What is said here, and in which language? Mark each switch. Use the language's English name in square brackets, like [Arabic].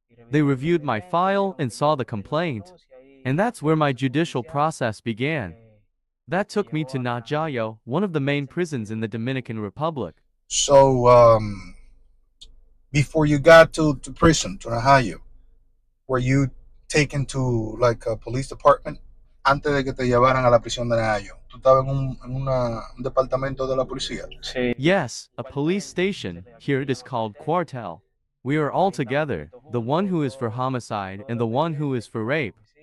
[English] They reviewed my file and saw the complaint, and that's where my judicial process began. That took me to Najayo, one of the main prisons in the Dominican Republic. So, before you got to prison, to Najayo, were you taken to like a police department? [Spanish] Antes de que te llevaran a la prisión de Najayo, ¿tú estabas un departamento de la policía? Sí. [English] Yes, a police station. Here it is called quartel. We are all together, the one who is for homicide and the one who is for rape.